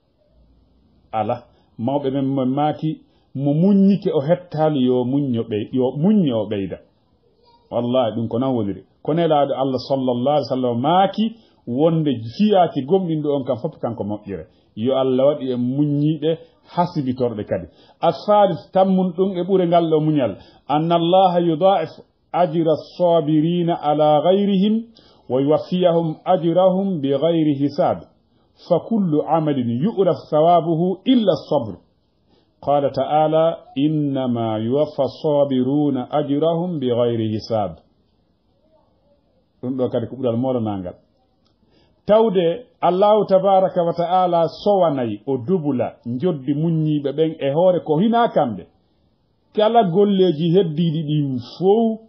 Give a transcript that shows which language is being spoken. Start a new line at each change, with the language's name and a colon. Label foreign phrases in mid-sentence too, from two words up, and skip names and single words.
Fula: ala mawɓe men mo maaki mo muññike o hettali yo muñño o ɓeyda wallahi ɗum ko nan woniri ko nelaaɗo Allah
Arabic: صلى الله عليه وسلم
Fula: maaki wonde fiyaaki gomɗinɗo on kam fof kanko moƴƴere yo Allah waɗi e muññiɓe hasibitorɗe kadi asalis tammun ɗum e ɓure ngal ɗo muñal
Arabic: أن الله يضاعف أجر الصابرين على غيرهم ويوفيهم أجرهم بغير حساب فكل عمل يعرف ثوابه إلا الصبر قال تعالى إنما يوفى الصابرون أجرهم بغير حساب
Fula: ɗum ɗo kadi ko ɓural moɗonangal tawde Allahu
Arabic: تبارك وتعالى
Fula: sowanayi o dubula joddi muññiɓe ɓen e hoore ko hina kamɓe kala golleji heddiɗi ɗin fof